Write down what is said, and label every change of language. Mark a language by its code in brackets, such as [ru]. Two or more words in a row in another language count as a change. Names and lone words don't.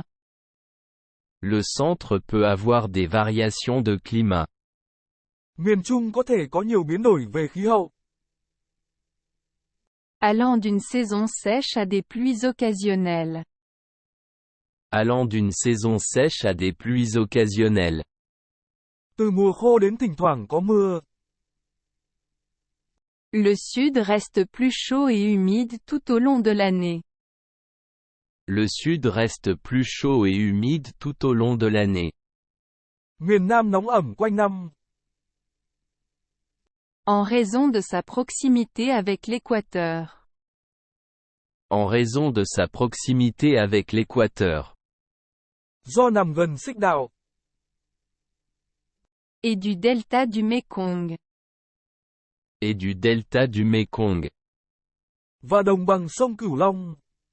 [fr] Le centre peut avoir des variations de climat. [vi] Miền Trung có thể có nhiều biến đổi về khí hậu. [fr] Allant d'une saison sèche à des pluies occasionnelles. Allant d'une saison sèche à des pluies occasionnelles. [vi] Từ mùa khô đến thỉnh thoảng có mưa. [fr] Le sud reste plus chaud et humide tout au long de l'année. Le sud reste plus chaud et humide tout au long de l'année. [vi] Miền Nam nóng ẩm quanh năm. [fr] En raison de sa proximité avec l'équateur. En raison de sa proximité avec l'équateur. [vi] Do nằm gần xích đạo. [fr] Et du delta du Mékong. Et du delta du Mékong. [vi] Và đồng bằng sông Cửu Long.